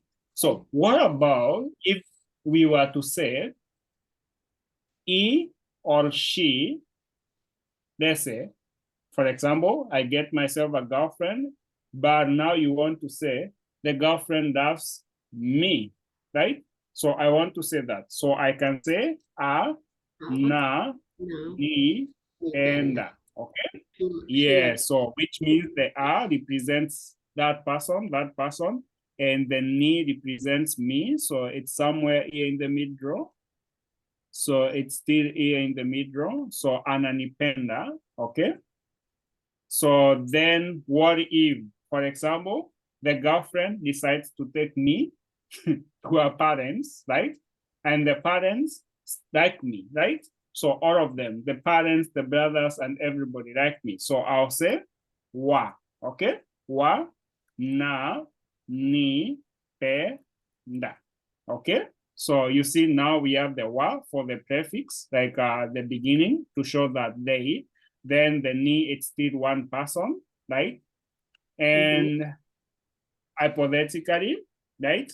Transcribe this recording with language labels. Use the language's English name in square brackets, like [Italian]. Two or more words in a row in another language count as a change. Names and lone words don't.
[English] So what about if we were to say he or she? Let's say, for example, I get myself a girlfriend, but now you want to say the girlfriend loves me, right? So I want to say that. So I can say a, [Swahili] na, [English] No. [Swahili] ni, [English] and [Swahili] Dependa. [English] okay. She Yeah, likes. so which means the a represents that person, and the ni represents me. So it's somewhere here in the middle. So it's still here in the middle. So ananipenda, okay. So then what if, for example, the girlfriend decides to take me to her parents, right? And the parents like me, right? So all of them, the parents, the brothers, and everybody like me. So I'll say wa, okay? [Swahili] Wa, na, ni, pe, nda, okay? [English] So you see now we have the wa for the prefix, like the beginning to show that they, then the ni, it's still one person, right? And hypothetically, right?